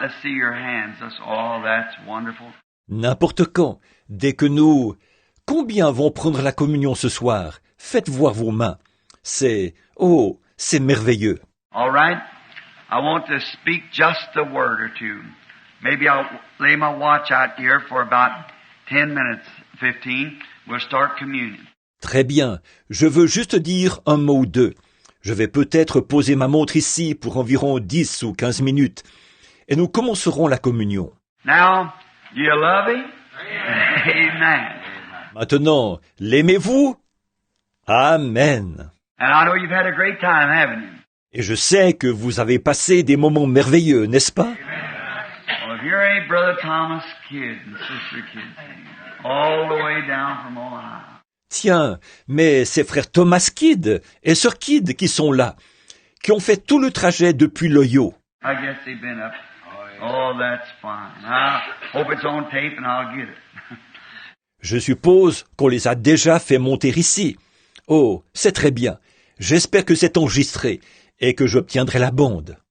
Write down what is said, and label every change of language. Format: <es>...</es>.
<en>Let's see your hands. That's wonderful.</en> <fr>N'importe quand, dès que nous... Combien vont prendre la communion ce soir? Faites voir vos mains. C'est merveilleux.</fr> <en>All right. I want to speak just a word or two. Maybe I'll lay my watch out here for about 10 minutes, 15. We'll start communion.</en> <fr>Très bien. Je veux juste dire un mot ou deux. Je vais peut-être poser ma montre ici pour environ 10 ou 15 minutes. Et nous commencerons la communion.</fr> <en>Now, do you love Him? Amen.</en> <fr>Maintenant, l'aimez-vous? Amen.</fr> <en>And I know you've had a great time, haven't you?</en> <fr>Et je sais que vous avez passé des moments merveilleux, n'est-ce pas?</fr> <en>Well, if you're a Brother Thomas Kidd and Sister Kidd, all the way down from Ohio.</en> <fr>Tiens, mais c'est frère Thomas Kidd et sœur Kidd qui sont là, qui ont fait tout le trajet depuis l'Ohio.</fr> <en>I guess they've been up. Oh, that's fine. I hope it's on tape and I'll get it.</en> <fr>Je suppose qu'on les a déjà fait monter ici. Oh, c'est très bien. J'espère que c'est enregistré et que j'obtiendrai la bande.</fr>